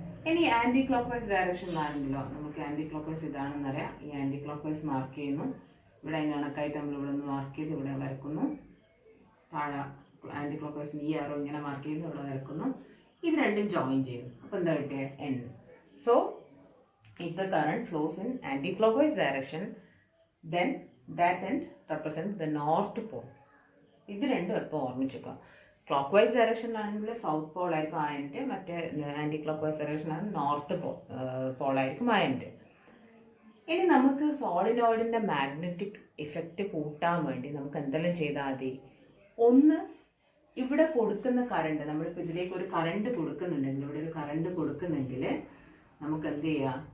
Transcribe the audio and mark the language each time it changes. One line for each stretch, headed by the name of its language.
Malayalam: ഇനി anti clock vice ഡയറക്ഷനിലാണെങ്കിലോ നമുക്ക് anti clock vice ഇതാണെന്ന് അറിയാം. ഈ ആന്റി ക്ലോക്ക് വൈസ് മാർക്ക് ചെയ്യുന്നു. ഇവിടെ അതിന് കണക്കായിട്ട് നമ്മൾ ഇവിടെ നിന്ന് മാർക്ക് ചെയ്ത് ഇവിടെ വരക്കുന്നു. താഴെ ആന്റി ക്ലോക്ക് വൈസ് ഈ ആറോ ഇങ്ങനെ മാർക്ക് ചെയ്ത് ഇവിടെ വരക്കുന്നു. ഇത് രണ്ടും ജോയിൻ ചെയ്യുന്നു. അപ്പോൾ എന്താ കിട്ടിയ? N.
English: So if the current flows in anti-clockwise direction, then that end represents the north pole.
Malayalam: ഇത് രണ്ടും എപ്പോൾ ഓർമ്മിച്ചേക്കുക. ക്ലോക്ക് വൈസ് ഡയറക്ഷനിലാണെങ്കിൽ സൗത്ത് പോൾ ആയിരിക്കും ആ എൻഡ്, മറ്റേ ആൻറ്റി ക്ലോക്ക് വൈസ് ഡയറക്ഷനിലാണെങ്കിൽ നോർത്ത് പോളായിരിക്കും ആ എൻഡ്. ഇനി നമുക്ക് സോളിനോയിഡിൻ്റെ മാഗ്നറ്റിക് ഇഫക്റ്റ് കൂട്ടാൻ വേണ്ടി നമുക്ക് എന്തെല്ലാം ചെയ്താൽ മതി? ഒന്ന്, ഇവിടെ കൊടുക്കുന്ന കറണ്ട്, നമ്മളിപ്പോൾ ഇതിലേക്ക് ഒരു കറണ്ട് കൊടുക്കുന്നുണ്ടെങ്കിൽ, ഇവിടെ ഒരു കറണ്ട് കൊടുക്കുന്നെങ്കിൽ നമുക്ക് എന്ത് ചെയ്യാം?